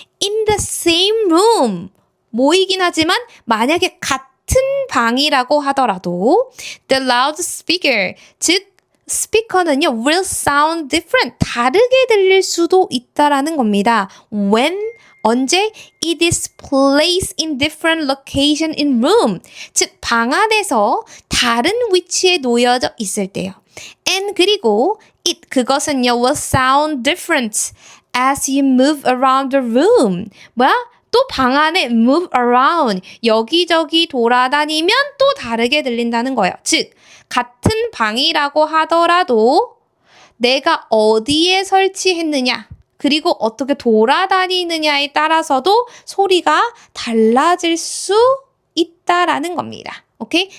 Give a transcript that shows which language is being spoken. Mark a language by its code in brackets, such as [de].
[ko] in the same room 모이긴 하지만 만약에 같은 방이라고 하더라도 the loudspeaker 즉 스피커는요 [en] will sound different [ko] 다르게 들릴 수도 있다라는 겁니다. When 언제 [en] it is placed in different location in room [ko] 즉 방 안에서 다른 위치에 놓여져 있을 때요. [en] And 그리고 it [ko] 그것은요 [en] will sound different as you move around the room 뭐야? [ko] 또 방 안에 move around 여기저기 돌아다니면 또 다르게 들린다는 거예요. 즉 같은 방이라고 하더라도 내가 어디에 설치했느냐 그리고 어떻게 돌아다니느냐에 따라서도 소리가 달라질 수 있다라는 겁니다. 오케이?